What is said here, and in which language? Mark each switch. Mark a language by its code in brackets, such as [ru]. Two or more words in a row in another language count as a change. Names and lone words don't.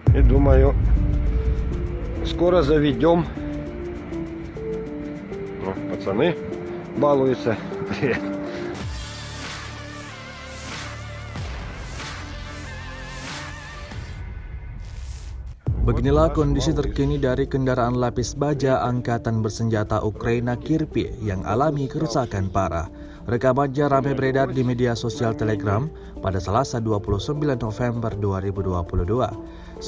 [ru] И думаю, скоро заведем. Ну, пацаны балуются. Привет. [id] Beginilah kondisi terkini dari kendaraan lapis baja Angkatan Bersenjata Ukraina Kirpi yang alami kerusakan parah. Rekamannya ramai beredar di media sosial Telegram pada Selasa 29 November 2022.